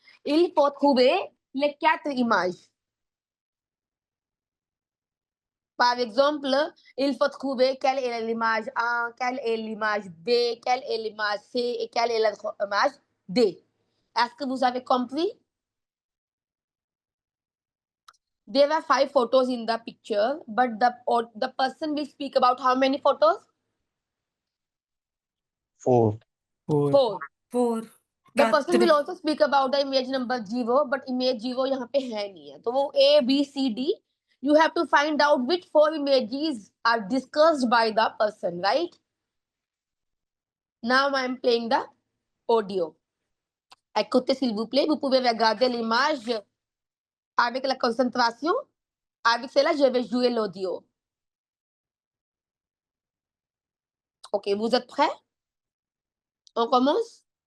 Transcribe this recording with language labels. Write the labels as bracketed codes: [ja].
[fr] Il faut trouver les 4 images. Par exemple, il faut trouver quelle est l'image 1, quelle est l'image B, quelle est l'image C et quelle est l'image D. Est-ce que vous avez compris? [en] There were 5 photos in the picture, but the person will speak about how many photos? 4 4. 4. The person will also speak about the image number 0, but image 0 [hi] यहाँ पे है नहीं है. तो वो A, B, C, D. [en] You have to find out which 4 images are discussed by the person, right? Now I am playing the audio. [fr] Écoutez s'il vous plaît, vous pouvez regarder l'image avec la concentration. Avec cela, je vais jouer l'audio. Ok, vous êtes prêts? On commence?